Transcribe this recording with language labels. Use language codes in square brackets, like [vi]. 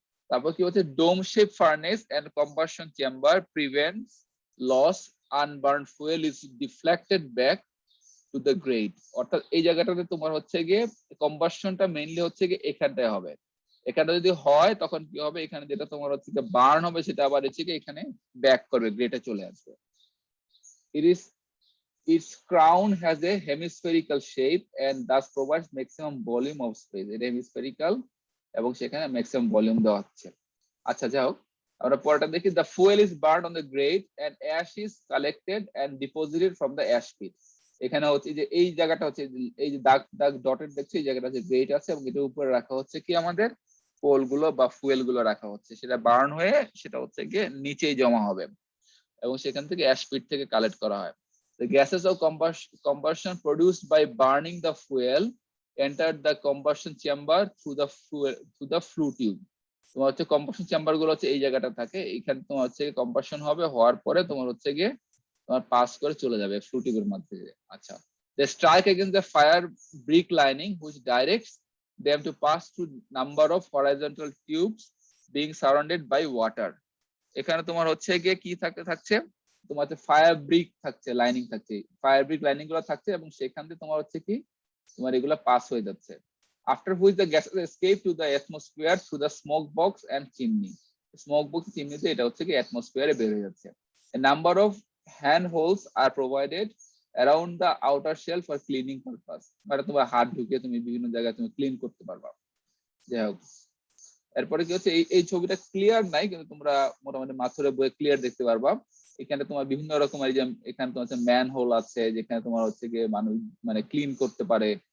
[bn] তারপর কি হচ্ছে, [en] Dome shape furnace and combustion chamber prevents loss, unburnt fuel is deflected back to the grate. [bn] অর্থাৎ এই জায়গাটাতে তোমার হচ্ছে গিয়ে কম্বাসনটা মেইনলি হচ্ছে গিয়ে এখানটায় হবে। এখানে যদি হয় তখন কি হবে, এখানে যেটা তোমার হচ্ছে গিয়ে বার্ন হবে, সেটা আবার হচ্ছে গিয়ে এখানে ব্যাক করবে, গ্রেটে চলে আসবে। [en] Its crown has a hemispherical shape and thus provides maximum volume of space. [bn] এটা হেমিস্ফেরিক্যাল এবং সেখানে ম্যাক্সিমাম ভলিউম দেওয়া হচ্ছে। আচ্ছা যাও আমরা পরেরটা দেখি, [en] The fuel is burn on the grate and ash is collected and deposited from the ash pit. [bn] এখানে হচ্ছে যে এই জায়গাটা হচ্ছে এই যে দাগ দাগ ডটেড দেখছো, এই জায়গাটা হচ্ছে গ্রেট আছে এবং এটার উপরে রাখা হচ্ছে কি আমাদের কোল গুলো বা ফুয়েল গুলো রাখা হচ্ছে, সেটা বার্ন হয়ে সেটা হচ্ছে গিয়ে নিচেই জমা হবে এবং সেখান থেকে অ্যাশ পিট থেকে কালেক্ট করা হয়। [en] The gases of combustion produced by burning the fuel entered the combustion chamber through the flue tube. [bn] তোমার হচ্ছে কম্বাসন চেম্বার গুলো হচ্ছে এই জায়গাটা থাকে, এখানে তোমার হচ্ছে কম্বাসন হবে, হওয়ার পরে তোমার হচ্ছে গিয়ে তোমার পাস করে চলে যাবে ফ্লু টিউবের মাধ্যমে। [en] আচ্ছা, they strike against the fire brick lining which directs them to pass through number of horizontal tubes being surrounded by water. [bn] এখানে তোমার হচ্ছে গিয়ে কি থাকছে তোমার হচ্ছে ফায়ার ব্রিক থাকছে, লাইনিং থাকছে, ফায়ার ব্রিক লাইনিং গুলো থাকছে এবং সেখান থেকে তোমার হচ্ছে কি তোমার এগুলো পাস হয়ে যাচ্ছে। [en] After which the gases escape to the atmosphere through the smoke box and chimney. [bn] Smoke box চিমনিতে এটা হচ্ছে কি অ্যাটমসফিয়ারে বের হয়ে যাচ্ছে। [en] A number of hand holes are provided around the outer shell for cleaning purpose. [bn] মানে তোমার হাত ঢুকিয়ে তুমি বিভিন্ন জায়গায় তুমি ক্লিন করতে পারবা। যাই হোক, এরপরে কি হচ্ছে এই ছবিটা ক্লিয়ার নাই কিন্তু তোমরা মোটামুটি মাথুরে বইয়ে ক্লিয়ার দেখতে পারবা। এখানে তোমার বিভিন্ন রকমের যে এখানে তোমার হচ্ছে ম্যান হোল আছে যেখানে তোমার হচ্ছে গিয়ে মানুষ মানে ক্লিন করতে পারে।